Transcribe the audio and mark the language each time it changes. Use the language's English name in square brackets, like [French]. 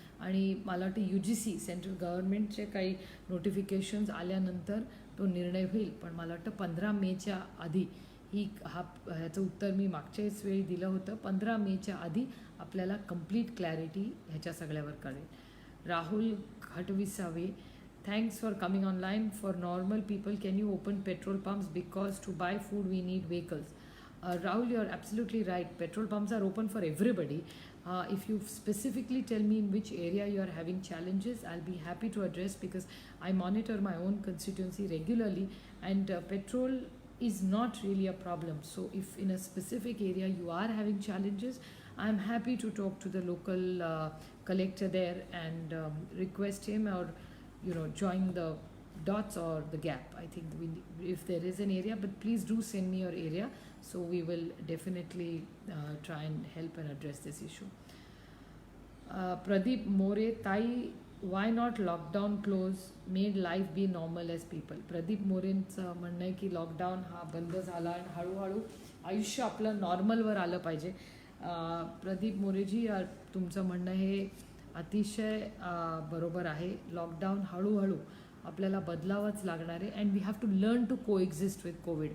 [Marathi] आणि मला वाटतं UGC सेंट्रल गव्हर्नमेंटचे काही नोटिफिकेशन्स आल्यानंतर तो निर्णय होईल. पण मला वाटतं 15 मेच्या आधी ह्याचं उत्तर मी मागच्याच वेळी दिलं होतं. 15 मेच्या आधी आपल्याला कंप्लीट क्लॅरिटी ह्याच्या सगळ्यावर कळेल. [English] Rahul Khatvisave, thanks for coming online. For normal people, can you open petrol pumps? Because to buy food we need vehicles. Rahul, you're absolutely right. Petrol pumps are open for everybody. If you specifically tell me in which area you are having challenges, I'll be happy to address, because I monitor my own constituency regularly, and petrol is not really a problem. So if in a specific area you are having challenges, I'm happy to talk to the local collector there and request him, or join the dots or the gap. I think if there is an area, but please do send me your area, so we will definitely try and help and address this issue. Pradeep More, Tai, why not lockdown close, made life be normal as people? [Marathi] Pradeep Moreंचं म्हणणं आहे की lockdown हा बंद झाला आणि हळूहळू आयुष्य आपलं नॉर्मलवर आलं पाहिजे. प्रदीप मोरेजी, तुमचं म्हणणं हे अतिशय बरोबर आहे. लॉकडाऊन हळूहळू आपल्याला बदलावंच लागणार आहे, [English] And we have to learn to coexist with COVID.